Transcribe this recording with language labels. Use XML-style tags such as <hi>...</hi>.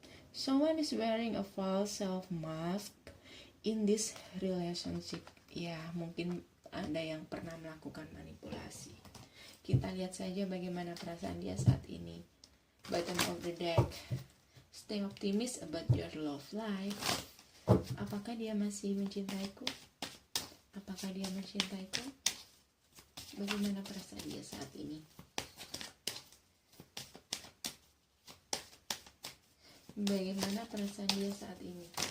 <en>Someone is wearing a false self mask in this relationship.</en> <id>Ya, mungkin ada yang pernah melakukan manipulasi. Kita lihat saja bagaimana perasaan dia saat ini.</id> <en>Bottom of the deck. Stay optimistic about your love life.</en> <id>Apakah dia masih mencintaiku? Apakah dia mencintaiku? Bagaimana perasaan dia saat ini? Bagaimana perasaan dia saat ini?</id>